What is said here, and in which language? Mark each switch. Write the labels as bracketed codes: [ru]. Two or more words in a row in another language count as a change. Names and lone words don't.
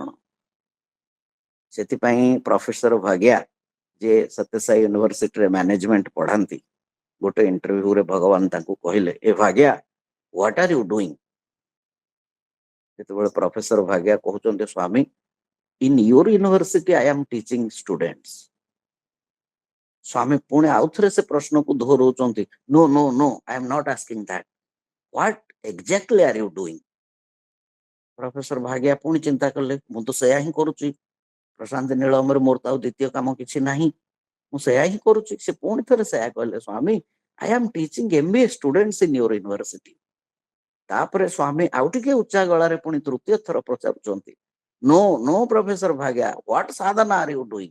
[or] ସେଥିପାଇଁ ପ୍ରଫେସର ଭାଗ୍ୟା ଯେ ସତ୍ୟସାଇ ୟୁନିଭର୍ସିଟିରେ ମ୍ୟାନେଜମେଣ୍ଟ ପଢାନ୍ତି, ଗୋଟେ ଇଣ୍ଟରଭ୍ୟୁରେ ଭଗବାନ ତାଙ୍କୁ କହିଲେ, ଏ ଭାଗ୍ୟା [en] what are you doing? [or] ଯେତେବେଳେ ପ୍ରଫେସର ଭାଗ୍ୟା କହୁଛନ୍ତି, [en] ସ୍ୱାମୀ in your university I am teaching students. [or] ସ୍ୱାମୀ ପୁଣି ଆଉଥରେ ସେ ପ୍ରଶ୍ନକୁ ଦୋହରଉଛନ୍ତି, [en] no no no I am not asking that, what exactly are you doing? [or] ପ୍ରଫେସର ଭାଗ୍ୟା ପୁଣି ଚିନ୍ତା କଲେ, ମୁଁ ତ ସେୟା ହିଁ କରୁଛି, ପ୍ରଶାନ୍ତି ନୀଳମରେ ମୋର ତ ଆଉ ଦ୍ୱିତୀୟ କାମ କିଛି ନାହିଁ, ମୁଁ ସେୟା ହିଁ କରୁଛି। ସେ ପୁଣି ଥରେ ସେୟା କହିଲେ, [en] ସ୍ୱାମୀ I am teaching MBA students in your university. [or] ତାପରେ ସ୍ୱାମୀ ଆଉ ଟିକେ ଉଚ୍ଚା ଗଳାରେ ପୁଣି ତୃତୀୟ ଥର ପଚାରୁଛନ୍ତି, [en] no no [or] ପ୍ରଫେସର ଭାଗ୍ୟା, [en] what sadhana are you doing?